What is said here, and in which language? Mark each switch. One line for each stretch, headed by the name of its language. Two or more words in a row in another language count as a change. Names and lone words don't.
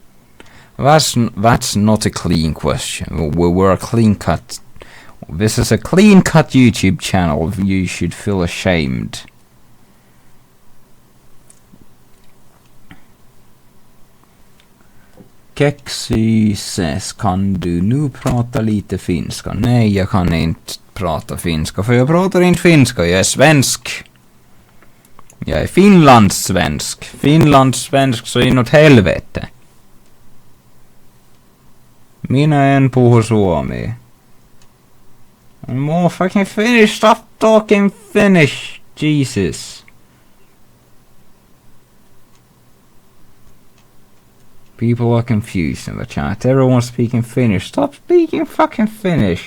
English: That's not a clean question. We're a clean cut. This is a clean cut YouTube channel. You should feel ashamed. Kexy says,
Swedish: kan du nu prata lite finska? Nej, jag kan inte prata finska, för jag pratar inte finska, jag är svensk. Jag är finlandssvensk. Finlandssvensk så inåt helvete.
Finnish: Minä en puhu suomea.
English: More fucking Finnish, stop talking Finnish, Jesus. People are confused in the chat. Everyone's speaking Finnish. Stop speaking fucking Finnish.